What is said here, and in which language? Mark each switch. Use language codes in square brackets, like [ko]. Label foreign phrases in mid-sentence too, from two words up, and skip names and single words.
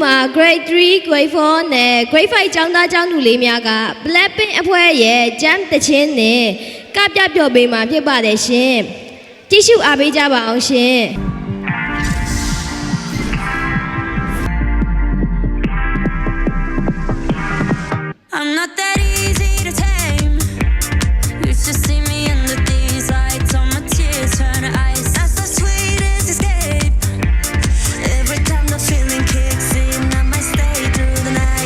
[my] Grade 3, Grade 4 နဲ့ Grade 5 ကျောင်းသားကျောင်းသူလေးများက Blackpink အဖွဲ့ရဲ့ Jam တခြင်းနဲ့ကပြပျော်ပေးမှာဖြစ်ပါတယ်ရှင်။ကြည့်ရှုအားပေးကြပါအောင်ရှင်။ [en] I'm not that easy to tame. You should see me under these lights. All my tears turn to ice. That's the sweetest escape. Every time the feeling kicks in, I might stay through the night.